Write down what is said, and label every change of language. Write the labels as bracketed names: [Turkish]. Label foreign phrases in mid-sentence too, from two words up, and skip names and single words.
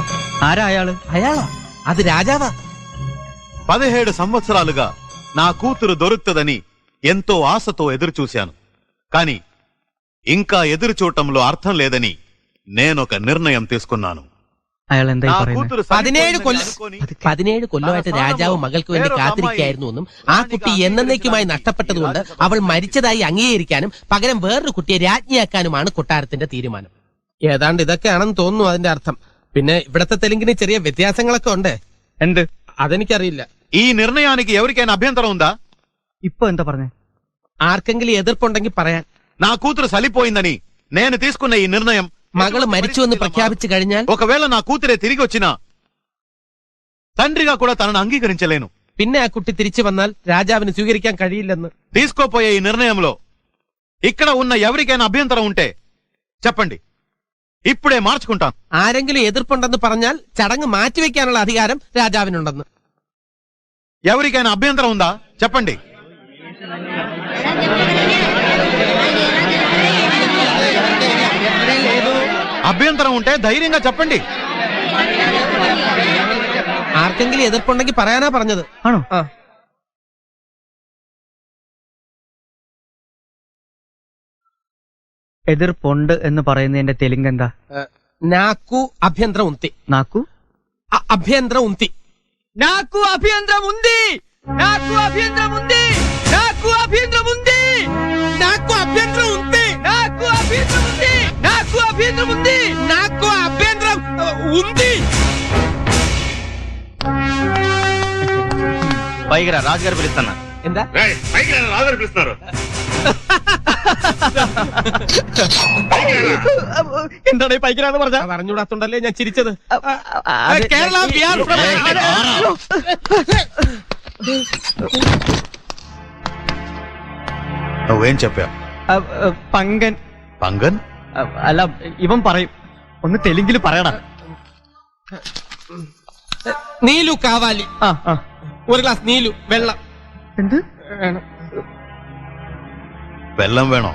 [Malayalam] ആരാ അയാള്? അയാളാ? അത് രാജാവാ. [Telugu] 17 సంవత్సరాలుగా నా కూతురు దొరుకుతుందని ఎంతో ఆశతో ఎదురుచూశాను. కాని ఇంకా ఎదురు చూడటంలో అర్థం లేదని నేనొక నిర్ణయం తీసుకున్నాను. [Malayalam] അയാൾ എന്തായി [Telugu] నా [Malayalam] പറയുന്നത്? [Telugu] కూతురు [Malayalam] 17 കൊല്ലമായിട്ട് രാജാവ് മകൾക്ക് വേണ്ടി കാത്തിരിക്കായിരുന്നു എന്നും ആ കുട്ടി എന്നേക്കുമായി നഷ്ടപ്പെട്ടതുകൊണ്ട് അവൾ മരിച്ചതായി അംഗീകരിക്കാനും പകരം വേറൊരു കുട്ടിയെ രാജ്ഞിയാക്കാനുമാണ് കൊട്ടാരത്തിന്റെ തീരുമാനം. ഏതാണ്ട് ഇതൊക്കെയാണെന്ന് തോന്നുന്നു അതിന്റെ അർത്ഥം. പിന്നെ ഇവിടത്തെ തെലുങ്കിന് ചെറിയ വ്യത്യാസങ്ങളൊക്കെ ഉണ്ട്. എന്ത്? അതെനിക്കറിയില്ല. [Telugu] ఈ నిర్ణయానికి ఎవరికైనా అభ్యంతరం ఉందా? [Malayalam] ഇപ്പൊ എന്താ പറഞ്ഞേ? ആർക്കെങ്കിലും എതിർപ്പുണ്ടെങ്കിൽ പറയാൻ. [Telugu] నా కూతురు చలిపోయిందని నేను తీసుకున్న ఈ నిర్ణయం [Malayalam] മകള് മരിച്ചുവെന്ന് പ്രഖ്യാപിച്ചു കഴിഞ്ഞാൽ [Telugu] ఒకవేళ నా కూతురే తిరిగి వచ్చినా తండ్రిగా కూడా తనను అంగీకరించలేను. [Malayalam] പിന്നെ ആ കുട്ടി തിരിച്ചു വന്നാൽ രാജാവിന് സ്വീകരിക്കാൻ കഴിയില്ലെന്ന്. [Telugu] తీసుకోపోయే ఈ నిర్ణయంలో ఇక్కడ ఉన్న ఎవరికైనా అభ్యంతరం ఉంటే చెప్పండి, ఇప్పుడే మార్చుకుంటాను. [Malayalam] ആരെങ്കിലും എതിർപ്പുണ്ടെന്ന് പറഞ്ഞാൽ ചടങ്ങ് മാറ്റിവെക്കാനുള്ള അധികാരം രാജാവിനുണ്ടെന്ന്. [Telugu] ఎవరికైనా అభ్యంతరం ఉందా చెప్పండి. అభ్యంతరం ఉంటే ధైర్యంగా చెప్పండి. [Malayalam] ആർക്കെങ്കിലും എതിർപ്പുണ്ടെങ്കിൽ പറയാനാ പറഞ്ഞത്. ആണോ? ആ. എതിർപ്പുണ്ട് എന്ന് പറയുന്നതിന്റെ തെലുങ്ക് എന്താ? [Telugu] నాకు అభ్యంతరం ఉంది. നാക്കു అభ్యంతరం ఉంది. నాకు అభ్యంతరం ఉంది. నాకు అభ్యంతరం ఉంది. నాకు అభ్యంతరం ఉంది. నాకు అభ్యంతరం ఉంది. నాకు అభ్యంతరం ఉంది. నాకు అభ్యంతరం ఉంది. నాకు అభ్యంతరం ఉంది. పైకి రా, రాజుగారు పిలుస్తున్నా. [Malayalam] എന്താ? എന്താണ് ഈ പൈക്കരാന്ന് പറഞ്ഞ? പറഞ്ഞുകൂടാത്തോണ്ടല്ലേ ഞാൻ ചിരിച്ചത്. അത് കേരള ബിഹാർ [Telugu] నువ్వేం చెప్పావు? [Malayalam] പങ്കൻ. [Telugu] పంగన్? [Malayalam] അല്ല, ഇവൻ പറയും. ഒന്ന് തെലുങ്കിൽ പറയടാ. [Telugu] నీళ్ళు కావాలి. [Malayalam] ഒരു ഗ്ലാസ് നീലു വെള്ളം. എന്ത് വേണം? വെള്ളം വേണോ?